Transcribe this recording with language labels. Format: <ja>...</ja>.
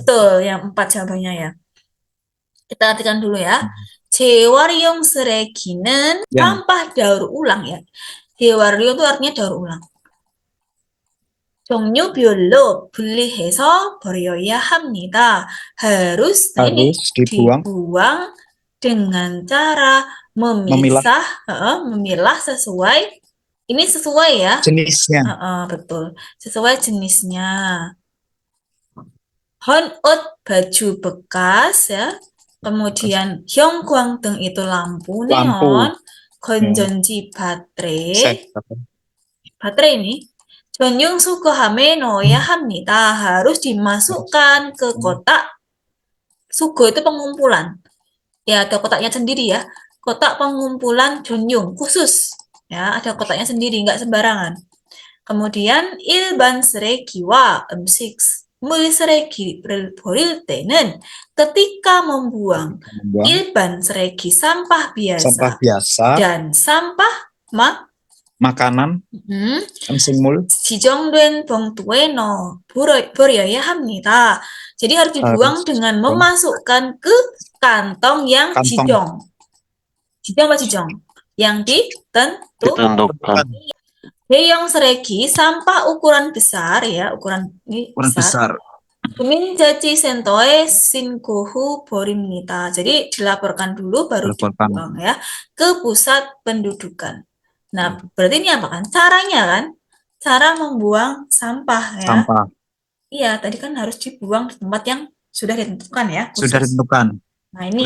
<id>Betul, yang 4 jawabannya ya. Kita artikan dulu ya.</id> <ko>재활용 쓰레기는</ko> <id>sampah daur ulang ya. 재활용 itu artinya daur ulang.</id> <ko>종류별로 분리해서 버려야 합니다.</ko> <id>harus dibuang dengan cara memilah sesuai. Ini sesuai ya. Jenisnya. Betul. Sesuai jenisnya. 헌옷 baju bekas ya. Kemudian 형광등 itu lampu neon. 건전지 baterai. Baterai ini.</id> <ko>전용 수거함에 넣어야 합니다.</ko> <id>Harus dimasukkan ke kotak. Sugo itu pengumpulan. Ya, ada kotaknya sendiri ya. Kotak pengumpulan 전용 khusus. Ya, ada kotaknya sendiri, nggak sembarangan. Kemudian</id> <ko>일반 쓰레기와 음식 물 쓰레기를 버릴 때는</ko> <id>ketika membuang</id> <ko>일반 쓰레기</ko> <id>sampah biasa dan sampah makanan 음식물</id> <ko>지정된 봉투에 버려야 합니다.</ko> <id>Jadi harus dibuang dengan memasukkan ke kantong yang jijong. Jijong apa jijong? Yang ditentukan.</id> <ko>대형 쓰레기</ko> <id>sampah ukuran besar ya, ukuran besar.</id> <ko>주민자치센터에 신고 후 버립니다.</ko> <id>Jadi dilaporkan dulu baru dibuang ya ke pusat pendudukan. Nah, berarti ini apa kan? Caranya kan? cara membuang sampah ya. Sampah. Iya, tadi kan harus dibuang di tempat yang sudah ditentukan ya, Sudah khusus. ditentukan. Nah, ini.</id>